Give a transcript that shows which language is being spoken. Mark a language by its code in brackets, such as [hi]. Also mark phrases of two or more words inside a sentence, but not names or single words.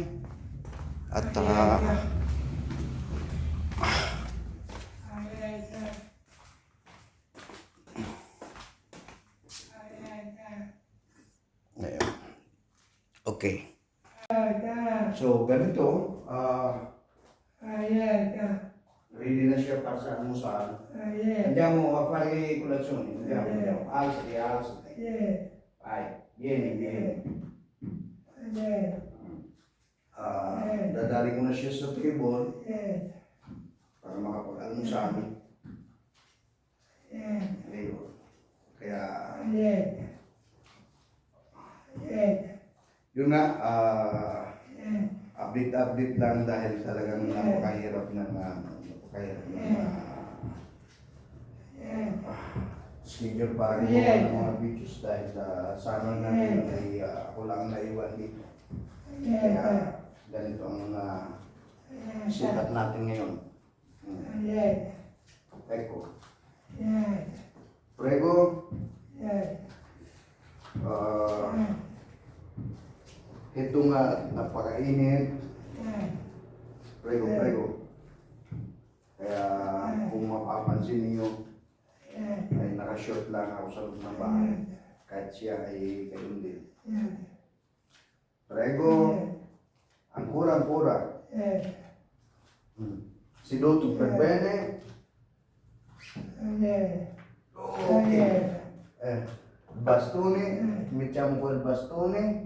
[tl] At okay. So, ganito, ready na siya para sa almusal. [it] Andiamo a fare colazione, andiamo. Alzati. Vai, vieni. [tl] Dadali ko na siya sa table para makapag-almusal. Ayun. Kaya, yun nga, update lang dahil talagang napakahirap ng schedule para gumawa ng mga videos dahil sana natin ay ako lang naiwan dito. Kaya ganito ang setup natin ngayon. [it] Ecco. Prego. [tl] Ito nga, napakainit. [it] Prego. [tl] Kaya kung mapapansin niyo, ay naka-short lang ako sa loob ng bahay. Kahit siya ay gayon din. [it] Prego. Ancora. Seduto per bene. Okay. Bastone. Mettiamo quel bastone.